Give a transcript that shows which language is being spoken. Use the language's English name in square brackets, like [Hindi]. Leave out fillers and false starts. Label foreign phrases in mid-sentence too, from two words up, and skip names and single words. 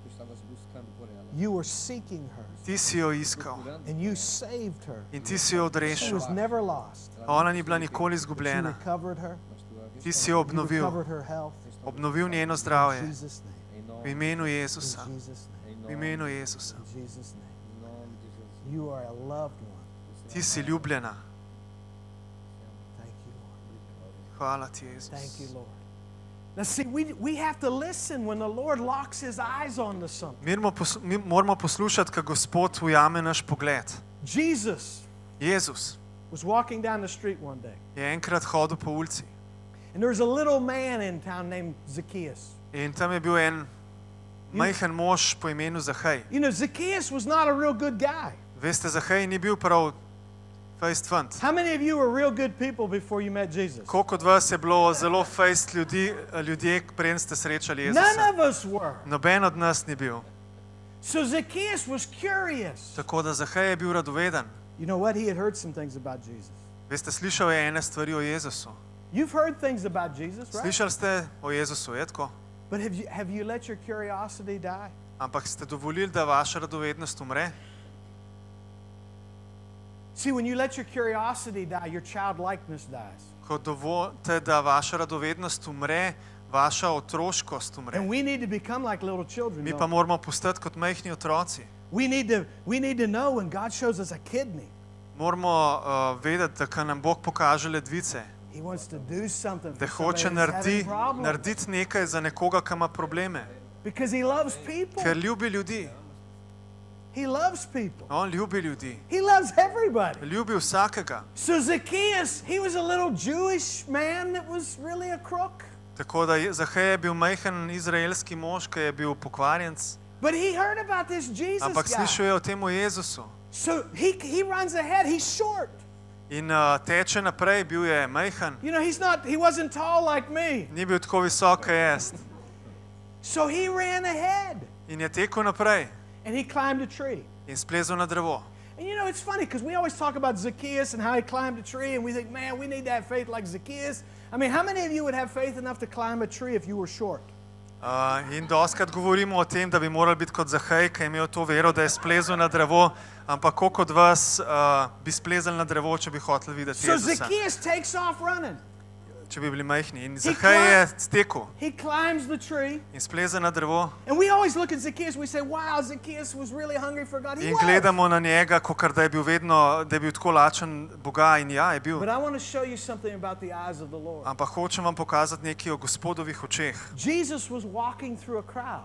[English] You were seeking her [Slovenian] Ti si jo iskal [English] and you saved her. [Slovenian] in ti si jo [English] She [Slovenian] odrešil. [English] was never lost. [Slovenian] Ona ni bila nikoli [English] You [Slovenian] izgubljena. [English] recovered her. [Slovenian] Ti si jo [English] You [Slovenian] obnovil, [English] recovered her health. [Slovenian] obnovil njeno [English] In [Slovenian] zdravje. [English] Jesus' name. [Slovenian] V imenu [English] In [Slovenian] Jezusa, [English] Jesus' name. [Slovenian] v imenu Jezusa. [English] In Jesus' name. You are a loved one. [Slovenian] Ti si ljubljena. [English] Thank you, Lord. [Slovenian] Hvala ti, [English] Thank you, [Slovenian] Jezus. [English] Lord. Now, see, we have to listen when the Lord locks His eyes onto something. [Slovenian] Mi moramo poslušati, ko Gospod ujame naš pogled. [English] Jesus [Slovenian] Jezus [English] was walking down the street one day, [Slovenian] je enkrat hodil po ulici [English] and there was a little man in town named Zacchaeus. [Slovenian] in tam je bil en majhen mož po imenu Zahej. [English] You know, Zacchaeus was not a real good guy. [Slovenian] Veste, Zahej ni bil prav fejst fant. [English] How many of you were real good people before you met Jesus? [Slovenian] Koliko od vas je bilo zelo fejst ljudje, preden ste srečali [English] None [Slovenian] Jezusa? [English] of us were. [Slovenian] Noben od nas ni bil. [English] So Zacchaeus was curious. [Slovenian] Tako da Zahej je bil radoveden. [English] You know what? He had heard some things about Jesus. [Slovenian] Veste, slišal je ene stvari o Jezusu. [English] You've heard things about Jesus, right? [Slovenian] Slišali ste o Jezusu, je tako? [English] But have you let your curiosity die? [Slovenian] Ampak ste dovolili, da vaša radovednost umre? [English] See, when you let your curiosity die, your childlikeness dies. [Slovenian] Ko dovolite, da vaša radovednost umre, vaša otroškost umre. [English] And we need to become like little children. [Slovenian] Mi pa moramo postati kot majhni otroci. [English] We need to know when God shows us a kidney, [Slovenian] Moramo vedeti, da ko nam Bog pokaže ledvice, [English] He wants to do something [Slovenian] da [English] for [Slovenian] hoče [English] somebody that's having problems. [Slovenian] narediti nekaj za nekoga, ki ima probleme. [English] Because He loves people. [Slovenian] Ker ljubi ljudi. [English] He loves people. [Slovenian] On ljubi ljudi. [English] He loves everybody. [Slovenian] Ljubi vsakega. [English] So Zacchaeus, he was a little Jewish man that was really a crook. [Slovenian] Tako da Zahej je bil majhen izraelski mož, ki je bil pokvarjenec, [English] But he heard about this Jesus [Slovenian] ampak [English] guy. [Slovenian] slišal je o tem Jezusu. [English] So he runs ahead. He's short. [Slovenian] In teče naprej, bil je majhen, [English] You know, he wasn't tall like me. [Slovenian] ni bil tako visok, kot jaz. [English] So he ran ahead [Slovenian] In je tekel naprej [English] and he climbed a tree. [Slovenian] in splezel na drevo. [English] And you know, it's funny because we always talk about Zacchaeus and how he climbed a tree, and we think, man, we need to have faith like Zacchaeus. I mean, how many of you would have faith enough to climb a tree if you were short? [Slovenian] In doskrat govorimo o tem, da bi morali biti kot Zahej, ki je imel to vero, da je splezel na drevo, ampak koliko od vas bi splezali na drevo, če bi hoteli videti [English] So [Slovenian] Jezusa, [English] Zacchaeus takes off running. [Slovenian] če bi bili majhni. In Zahej je stekel [English] He climbs the tree. [Slovenian] in spleze na drevo [English] And we always look at Zacchaeus, we say, wow, Zacchaeus was really hungry for God. He [Slovenian] in [English] was. [Slovenian] gledamo na njega, kakor da je bil vedno, da je bil tako lačen Boga, in ja, je bil. [English] But I want to show you something about the eyes of the Lord. [Slovenian] Ampak hočem vam pokazati nekaj o Gospodovih očeh. [English] Jesus was walking through a crowd.